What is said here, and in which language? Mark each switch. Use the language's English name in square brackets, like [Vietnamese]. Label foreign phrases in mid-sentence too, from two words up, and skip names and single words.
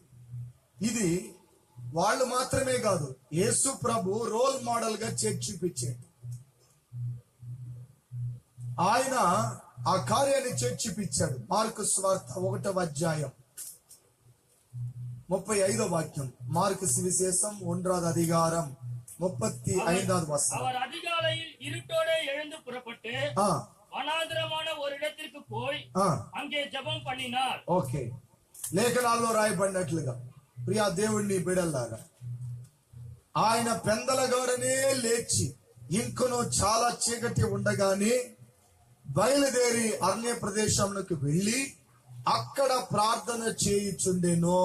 [Telugu] ఇది వాళ్ళు మాత్రమే కాదు, యేసు ప్రభు [English] role model [Telugu] గా చేసి చూపించాడు. ఆయన ఆ కార్యాన్ని చేసి చూపించాడు. మార్కు సువార్త 1వ అధ్యాయం 35వ వాక్యం. [Tamil] మార్కు సువిశేషం 1வது அதிகாரம் 35வது வசனம். அவர் அதிகாலையில் இருட்டோட எழுந்து புறப்பட்டு வனாந்திரமான ஒரு இடத்திற்கு போய் அங்கே ஜெபம் பண்ணினார். [Telugu] ఓకే, లేఖనాల్లో రాయబడినట్లుగా ప్రియా దేవుణ్ణి బిడల్లాగా ఆయన పెందలగాడనే లేచి ఇంకనూ చాలా చీకటి ఉండగానే బయలుదేరి అరణ్య ప్రదేశంలోకి వెళ్ళి అక్కడ ప్రార్థన చేయుచుండెను.